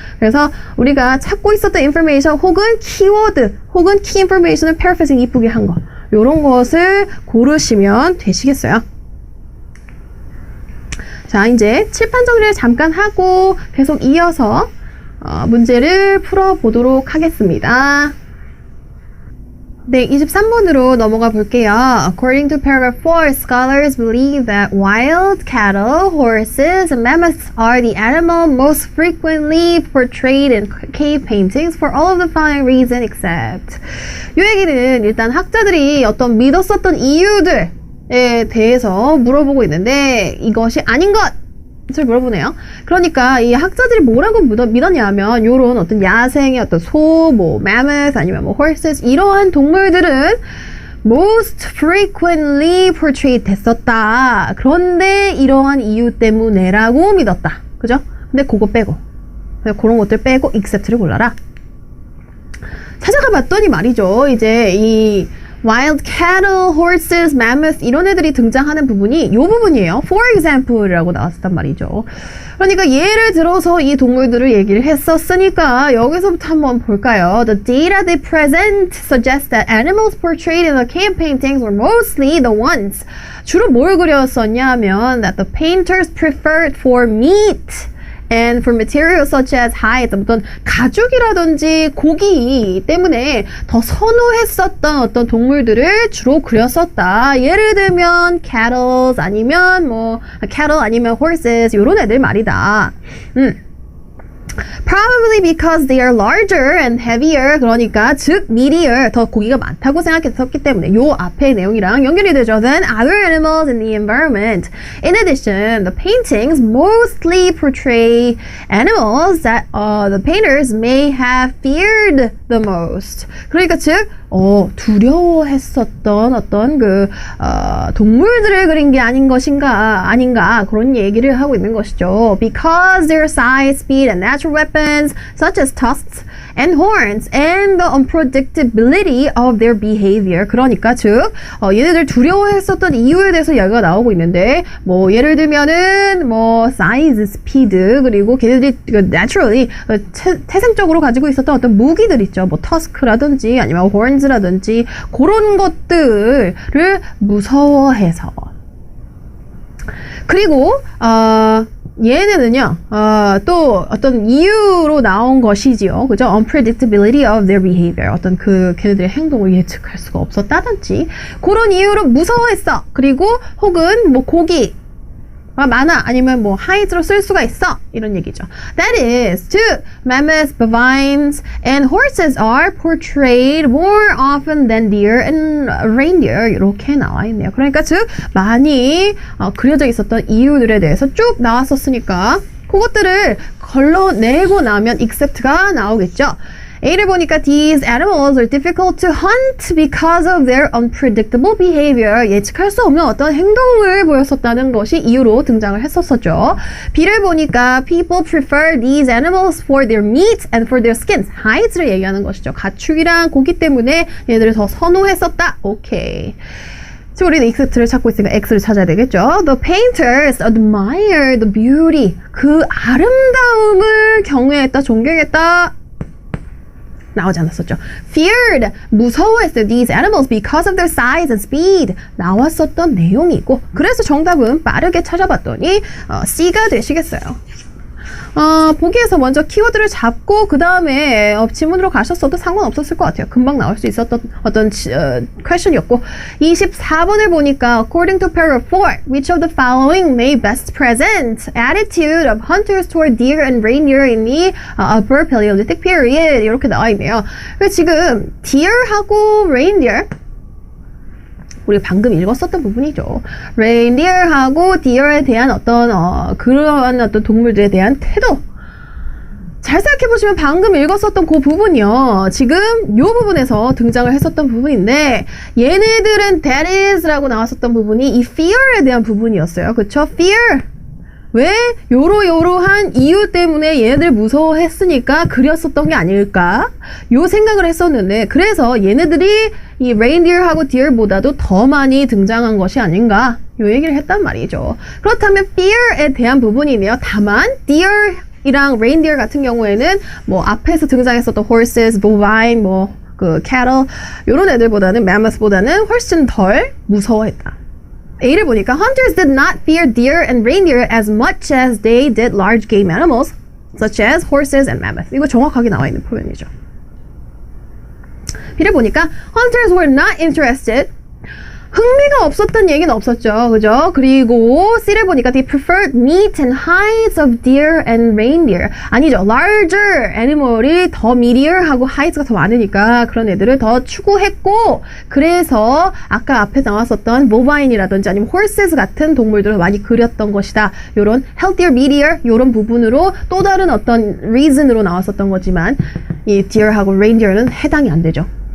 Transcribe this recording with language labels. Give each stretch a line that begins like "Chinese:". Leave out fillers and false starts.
Korean: 그래서 우리가 찾고 있었던 information 혹은 키워드 혹은 key information을 paraphrasing 이쁘게 한 거, 요런 것을 고르시면 되시겠어요. 자, 이제 칠판 정리를 잠깐 하고 계속 이어서 문제를 풀어보도록 하겠습니다. 네, 23번으로 넘어가 볼게요.
English: According to paragraph 4, scholars believe that wild cattle, horses, and mammoths are the animal most frequently portrayed in cave paintings for all of the following reasons except.
Korean: 이 얘기는 일단 학자들이 어떤 믿었었던 이유들에 대해서 물어보고 있는데 이것이 아닌 것! 를 물어보네요. 그러니까 이 학자들이 뭐라고 믿었냐면 요런 어떤 야생의 어떤 소, mammoth 아니면 horses 이러한 동물들은
English: most frequently portrayed
Korean: 됐었다. 그런데 이러한 이유 때문에라고 믿었다. 그죠? 근데 그거 빼고 그런 것들 빼고 except를 골라라. 찾아가 봤더니 말이죠. 이제 이 wild cattle, horses, mammoth 이런 애들이 등장하는 부분이 이 부분이에요. For example이라고 나왔단 말이죠. 그러니까 예를 들어서 이 동물들을 얘기를 했었으니까 여기서부터 한번 볼까요?
English: The data they present suggests that animals portrayed in the cave paintings were mostly the ones.
Korean: 주로 뭘 그렸었냐 하면
English: that the painters preferred for meat. And for materials such as hide,
Korean: 어떤 가죽이라든지 고기 때문에 더 선호했었던 어떤 동물들을 주로 그렸었다. 예를 들면 cattle 아니면 horses 이런 애들 말이다.
English: Probably because they are larger and heavier.
Korean: 그러니까 즉 meatier 더 고기가 많다고 생각했었기 때문에 요 앞의 내용이랑 연결이 되죠.
English: Than other animals in the environment. In addition, the paintings mostly portray animals that the painters may have feared the most.
Korean: 그러니까 즉 두려워했었던 어떤 동물들을 그린 게 아닌가 그런 얘기를 하고 있는 것이죠.
English: Because their size, speed, and natural weapons such as tusks and horns and the unpredictability of their behavior.
Korean: 그러니까 즉 얘네들 두려워했었던 이유에 대해서 이야기가 나오고 있는데 예를 들면은
English: size, speed
Korean: 그리고 걔네들이 naturally 태생적으로 가지고 있었던 어떤 무기들 있죠. tusk라든지 아니면 horns 라든지 그런 것들을 무서워해서 그리고 얘네는요 또 어떤 이유로 나온 것이지요. 그죠?
English: Unpredictability of their behavior.
Korean: 어떤 걔네들의 행동을 예측할 수가 없었다든지 그런 이유로 무서워했어. 그리고 혹은 고기 많아 아니면 hide로 쓸 수가 있어 이런 얘기죠.
English: That is, 즉 mammoths, bovines, and horses are portrayed more often than deer and reindeer
Korean: 이렇게 나와 있네요. 그러니까 즉 많이 그려져 있었던 이유들에 대해서 쭉 나왔었으니까 그것들을 걸러내고 나면 except가 나오겠죠. A를 보니까
English: these animals are difficult to hunt because of their unpredictable behavior.
Korean: 예측할 수 없는 어떤 행동을 보였었다는 것이 이유로 등장을 했었죠. B를 보니까
English: people prefer these animals for their meat and for their skins.
Korean: hides를 얘기하는 것이죠. 가축이랑 고기 때문에 얘들을 더 선호했었다. 오케이. 지금 우리는 except를 찾고 있으니까 X를 찾아야 되겠죠.
English: The painters admire the beauty.
Korean: 그 아름다움을 경외했다, 존경했다. 나오지 않았었죠. Feared, 무서워했어요.
English: These animals because of their size and speed.
Korean: 나왔었던 내용이고 그래서 정답은 빠르게 찾아봤더니 C가 되시겠어요. 보기에서 먼저 키워드를 잡고 그 다음에 지문으로 가셨어도 상관없었을 것 같아요. 금방 나올 수 있었던 어떤 퀘션이었고 24번을 보니까
English: According to paragraph 4, which of the following may best present attitude of hunters toward deer and reindeer in the upper Paleolithic period
Korean: 이렇게 나와 있네요. 그래서 지금 deer하고 reindeer 우리 방금 읽었었던 부분이죠. reindeer하고 deer에 대한 어떤 그러한 어떤 동물들에 대한 태도. 잘 생각해보시면 방금 읽었었던 그 부분이요. 지금 이 부분에서 등장을 했었던 부분인데 얘네들은 that is라고 나왔었던 부분이 이 fear에 대한 부분이었어요. 그쵸? fear. 왜? 요러한 이유 때문에 얘네들 무서워했으니까 그렸었던 게 아닐까? 요 생각을 했었는데 그래서 얘네들이 이 reindeer하고 deer보다도 더 많이 등장한 것이 아닌가? 요 얘기를 했단 말이죠. 그렇다면 fear에 대한 부분이네요. 다만 deer 이랑 reindeer 같은 경우에는 앞에서 등장했었던 horses, bovine, cattle 요런 애들보다는 mammoth보다는 훨씬 덜 무서워했다. A를 보니까
English: hunters did not fear deer and reindeer as much as they did large game animals such as horses and mammoth.
Korean: 이거 정확하게 나와 있는 표현이죠. B를 보니까
English: hunters were not interested.
Korean: 흥미가 없었던 얘기는 없었죠. 그죠? 그리고 C를 보니까
English: they preferred meat and hides of deer and reindeer.
Korean: 아니죠. larger animal이 더 meatier,하고 hides가 더 많으니까 그런 애들을 더 추구했고 그래서 아까 앞에 나왔었던 bovine이라든지 아니면 horses 같은 동물들을 많이 그렸던 것이다. 요런 healthier, meatier 요런 부분으로 또 다른 어떤 reason으로 나왔었던 거지만 이 deer하고 reindeer는 해당이 안 되죠.